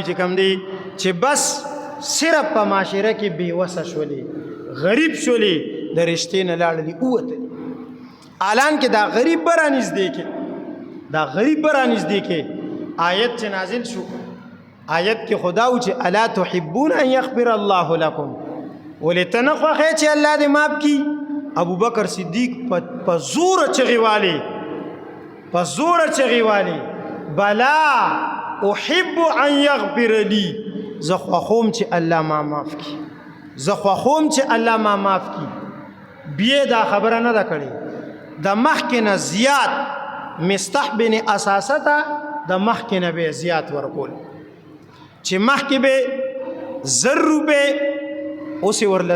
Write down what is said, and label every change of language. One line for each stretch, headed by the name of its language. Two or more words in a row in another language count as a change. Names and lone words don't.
Pashto: چې کوم دی چې بس صرف په معاشره کې بېوسه شولې غریب شولې د رشتې نه لاړلې ووتلې اعلان کې دا غریب به رانږدې کې دا غریب به رانږدې کې آیت چې نازل شو آیت کې خدا و چې
Arabic: الا تحبون ان یغفر الله لكم
Pashto: ولې ته نه خوښې چې الله دې معاف کړي ابوبکر صدیق په زوره چغې والې په زوره چغې والې
Arabic: بلا احب ان یغفر لي
Pashto: زه خوښوم چې الله ما معاف کړي زه خوښوم چې الله ما معاف کړي بیا دا خبره نه ده کړې د مخکې نه زیات مستح بن اساسه ته د مخکې نه به زیات ورکول چې مخکې به 1,000 روپۍ اوس یې ورله